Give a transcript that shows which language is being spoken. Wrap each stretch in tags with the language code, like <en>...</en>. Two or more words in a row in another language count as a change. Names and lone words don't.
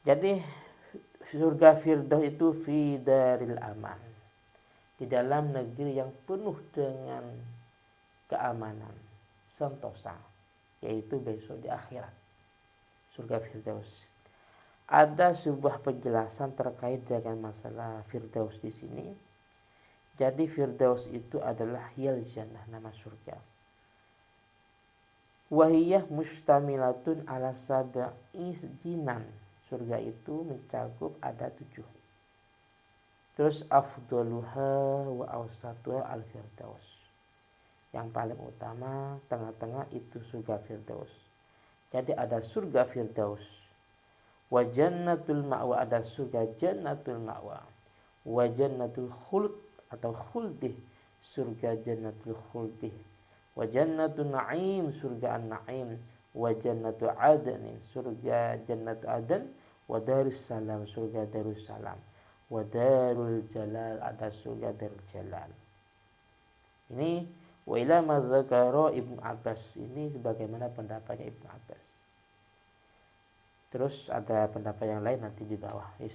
<id>Jadi surga Firdaus itu</id> <ar>في دار الأمان,</ar> <id>di dalam negeri yang penuh dengan keamanan, sentosa, yaitu besok di akhirat. Surga Firdaus. Ada sebuah penjelasan terkait dengan masalah Firdaus di sini. Jadi Firdaus itu adalah</id> <ar>هي الجنة,</ar> <id>nama surga.</id> <ar>وهي مشتملة على سبع جنان.</ar> <id>Surga itu mencakup ada 7.</id> <ar>Terus أفضلها وأوسطها الفردوس.</ar> <id>Yang paling utama, tengah-tengah itu surga Firdaus. Jadi ada surga Firdaus. Wa jannatul ma'wa, ada surga jannatul ma'wa. Wa jannatul khuld atau khuldih, surga jannatul khuldih. Wa jannatul na'im, surga an-na'im. Wa jannatul adnin, surga jannatul adan. Wa darussalam, surga darussalam. Wa darul jalal, ada surga darul jalal. Ini</id> <ar>وإلى ما ذكر</ar> <id>Ibnu Abbas, ini sebagaimana pendapatnya Ibnu Abbas. Terus ada pendapat yang lain nanti di bawah.</id>